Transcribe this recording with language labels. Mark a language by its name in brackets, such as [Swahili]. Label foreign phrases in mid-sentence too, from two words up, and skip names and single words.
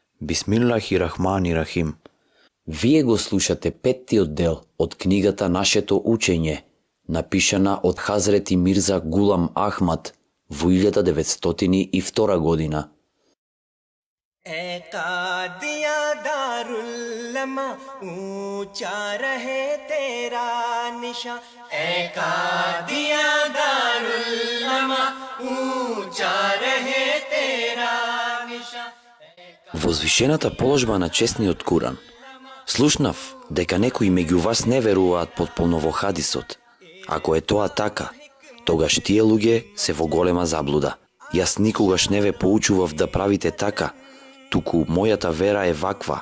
[Arabic] بسم الله الرحمن الرحيم. [Macedonian] Вие го слушате петтиот дел од книгата Нашето учење, напишана од Хазрети Мирза Гулам Ахмад во 1902 година. [Urdu] قادیان دارالامان اونچا رہے تیرا نشاں قادیان دارالامان اونچا رہے تیرا نشاں. [Macedonian] Возвишената положба на честниот Куран. Слушнав дека некои меѓу вас не веруваат потполно во хадисот. Ако е тоа така, тогаш тие луѓе се во голема заблуда. Јас никогаш не ве поучував да правите така, туку мојата вера е ваква.